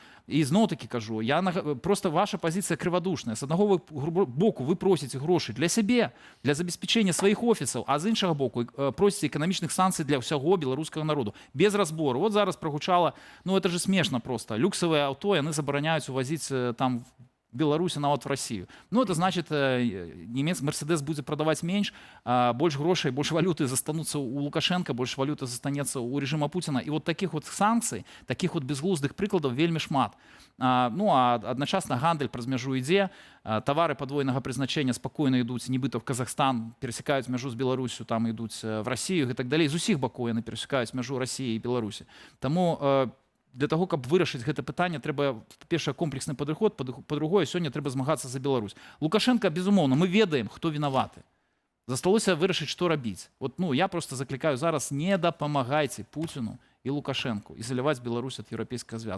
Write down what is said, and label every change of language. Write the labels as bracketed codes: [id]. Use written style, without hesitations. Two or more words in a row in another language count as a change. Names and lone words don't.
[be] І зноў-такі кажу, просто ваша пазіцыя крывадушная. З аднаго боку вы просіце грошы для сябе, для забеспячэння сваіх офісаў, а з іншага боку просіце эканамічных санкцый для ўсяго беларускага народу. Без разбору. Вот зараз прагучала, [ru] ну это же [be] смешна просто. Люксавыя аўто яны забараняюць увазіць там Беларусі, нават в Россию. [ru] Ну, это значит, немец Мерседес будет продавать меньше, больше грошей, больше валюты застанутся у Лукашенко, больше валюты застанется у режима Путина. И вот таких вот санкций, таких вот безглуздых прикладов [be] вельмі шмат. Ну, а одночасно гандаль праз мяжу ідзе, товары подвойнага прызначэння спокойно ідуць, нібыта в Казахстан, пересекаюць мяжу з Беларусю, там ідуць [ru] в Россию и так далее. [be] З усіх бакоў яны пересекаюць мяжу России и Беларусі. Таму [ru] для того, [be] каб вырашыць гэта пытанне, трэба, па-першае, комплексны падыход, па-другое, сёння трэба змагацца за Беларусь. Лукашенко, безумоўна, мы ведаем, хто вінаваты. Засталося вырашыць, што рабіць. Вот, ну, я просто заклікаю зараз, не дапамагайце Пуціну і Лукашенку ізаляваць Беларусь ад Еўрапейскага звяза.